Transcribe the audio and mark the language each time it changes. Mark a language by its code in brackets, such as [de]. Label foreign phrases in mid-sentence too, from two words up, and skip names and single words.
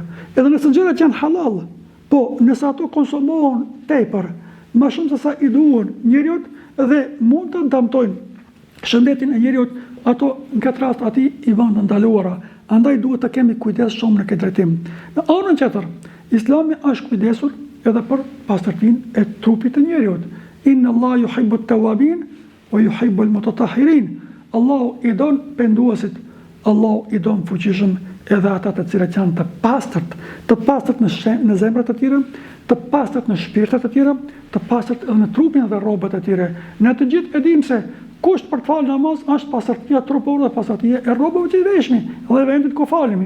[sq] Edhe nëse gjërat janë halal, po nëse ato konsumohen tepër, më shumë se sa i duhen njeriut dhe mund të dëmtojnë shëndetin e njeriut, ato në këtë rast ati i vënë të ndaluara. Andaj duhet të kemi kujdes shumë në këtë drejtim. Në anën tjetër, Islami është kujdesur edhe për pastërtinë e trupit të njeriut. [ar] إن الله يحب التوابين ويحب المتطهرين. [sq] Allahu i don penduesit, Allahu i don fuqishëm edhe ata të cilët janë të pastërt në zemrat e tyre, të pastërt në shpirtet e tyre, të pastërt edhe në trupin dhe rrobat e tyre. Ne të gjithë e dimë se kusht për të falë namaz është pastërtia trupore dhe pastërtia e rrobave që i veshmi dhe vendit ku falemi.